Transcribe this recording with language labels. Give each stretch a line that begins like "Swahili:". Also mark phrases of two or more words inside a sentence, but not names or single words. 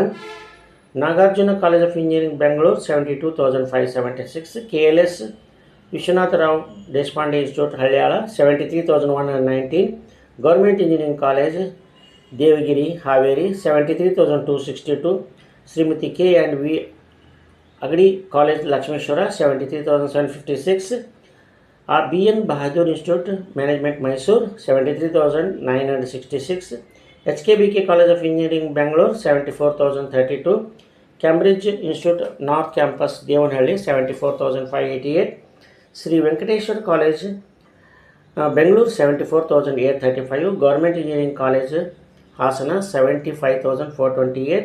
Kannada: ನಾಗಾರ್ಜುನ ಕಾಲೇಜ್ ಆಫ್ ಇಂಜಿನಿಯರಿಂಗ್ ಬೆಂಗಳೂರು 72,576. KLS ವಿಶ್ವನಾಥರಾವ್ ದೇಶಪಾಂಡೆ ಇನ್ಸ್ಟಿಟ್ಯೂಟ್ ಹಳ್ಯಾಳ 73,119. ಗೌರ್ಮೆಂಟ್ ಇಂಜಿನಿಯರಿಂಗ್ ಕಾಲೇಜ್ ದೇವಗಿರಿ ಹಾವೇರಿ 73,262. ಶ್ರೀಮತಿ K&V Agadi College Lakshmeshwara 73,756. BN Bahadur Institute Management Mysore 73,966. HKBK College of Engineering Bangalore 74,032. Cambridge Institute North Campus Devanhalli 74,588. Sri Venkateshwar College Bangalore 74,835. Government Engineering College Hasana 75,428.